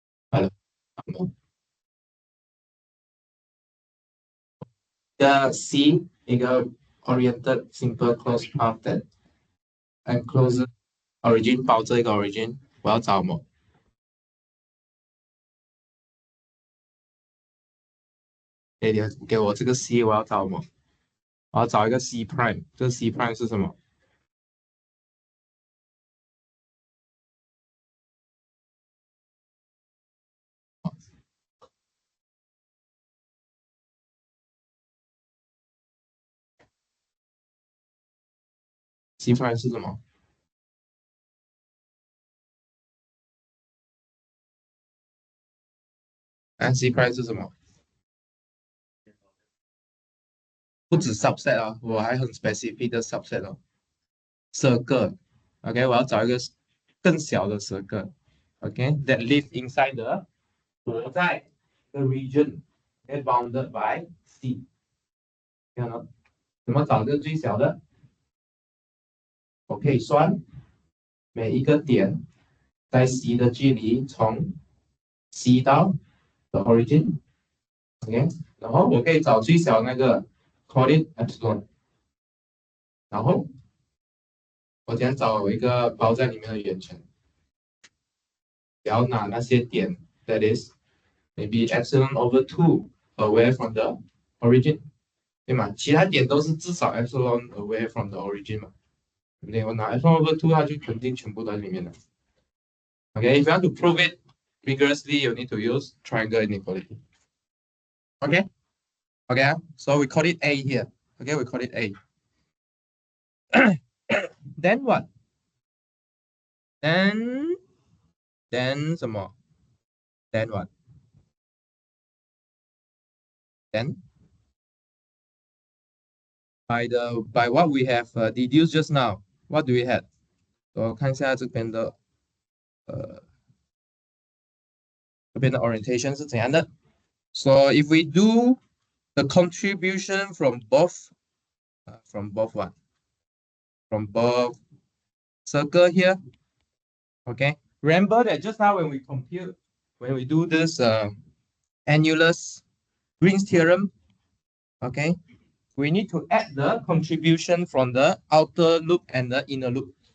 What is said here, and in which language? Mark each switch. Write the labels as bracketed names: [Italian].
[Chinese] 好了，一个 C，一个 [English] oriented simple closed path that encloses origin [Chinese] 包这个 origin，我要找什么？哎，你给我这个 C，我要找什么？我要找一个 C prime，这个 C prime 是什么？C prime 是什么？啊，C prime 是什么？不止 subset 啊，我还很 specific 的 subset 哦。 [English] circle，OK， [Chinese] 我要找一个更小的 [English] circle，OK，that live inside the [Chinese] 活在 [English] the region ， okay, bounded by C， [Chinese] 看到怎么找这个最小的？我可以算每一个点在 C 的距离从 C 到 the origin，OK，然后我可以找最小那个 [English] call it epsilon， [Chinese] 然后我想找一个包在里面的圆圈，不要拿那些点 [English] that is maybe epsilon over 2 away from the origin， [Chinese] 对吗？其他点都是至少 epsilon [English] away from the origin [Chinese] 嘛，对不对？我拿 epsilon over 2，它就肯定全部都在里面的。 [English] Okay, if you want to prove it rigorously, you need to use triangle inequality. Okay, okay, so we call it A here. Okay, we call it A. Then what? Then some more. Then what? Then by what we have deduced just now, what do we have? [Chinese] So 看一下这边的orientation 是怎样的。 [English] So if we do the contribution from both what? From both circle here. Okay. Remember that just now when we do this annulus Green's theorem, okay, we need to add the contribution from the outer loop and the inner loop.